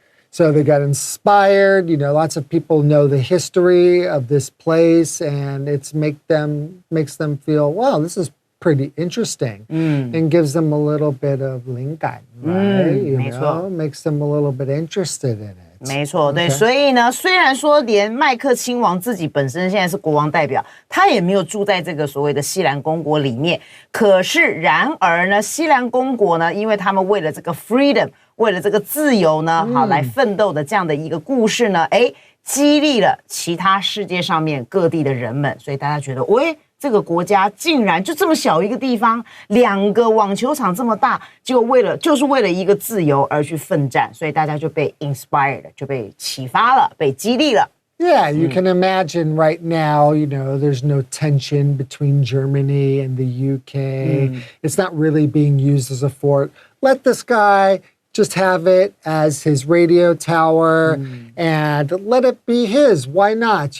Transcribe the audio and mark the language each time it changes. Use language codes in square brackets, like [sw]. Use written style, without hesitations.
[en] So they got inspired. Lots of people know the history of this place, and makes them feel, wow, this is pretty interesting, and gives them a little bit of 灵感, right? Makes them a little bit interested in it. [zh] 没错，对，所以呢，虽然说连麦克亲王自己本身现在是国王代表，他也没有住在这个所谓的西兰公国里面，可是然而呢，西兰公国呢，因为他们为了这个 freedom， 为了这个自由呢，来奋斗的这样的一个故事呢，激励了其他世界上面各地的人们，所以大家觉得，这个国家竟然就这么小一个地方，2个网球场这么大，就是为了一个自由而去奋战，所以大家就被 inspired， 就被启发了，被激励了。 [en] Yeah, you can imagine right now, there's no tension between Germany and the UK. It's not really being used as a fort. Let this guy just have it as his radio tower and let it be his. Why not?